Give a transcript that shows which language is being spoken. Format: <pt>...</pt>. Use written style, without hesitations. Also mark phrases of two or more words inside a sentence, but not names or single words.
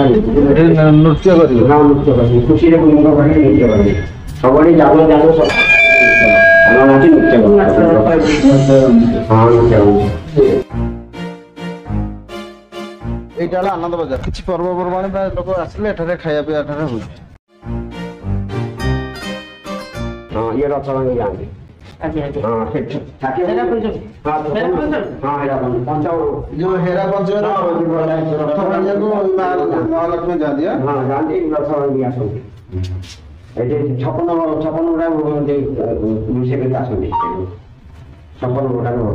<or>ନୃତ୍ୟ କରିବେ ନା ନୃତ୍ୟ କରିବେ ଖୁସିରେ ମୁଣ୍ଡ କରିବେ ନୃତ୍ୟ କରିବେ ସବୁଆଡ଼େ ଜାଗ ଜାଗ ଆମର ଅଛି ନୃତ୍ୟ ହଁ ନୃତ୍ୟ</or> <bn>এইটা হলো আনন্দ বাজার কিছু পর্বপর্বাণী বা লোক আসলে এখানে খাইয়া পিয়া এখানে হুଏ</bn> <or>ହଁ ଇଏ ରଥ ଭାଙ୍ଗି ଯାଆନ୍ତି ହଁ ସେଠି ଯୋଉ ହେରା ପଞ୍ଚମୀ ରଥ ଭାଙ୍ଗିବାକୁ ମହାଲକ୍ଷ୍ମୀ ଯାଆନ୍ତି ହଁ ଯାଆନ୍ତି ରଥ ଭାଙ୍ଗି ଆସନ୍ତି ଏଠି ଛପନ ଗୁଡ଼ା ରୋଷେଇ କରି ଆସନ୍ତି ଛପନ ଗୁଡ଼ା</or>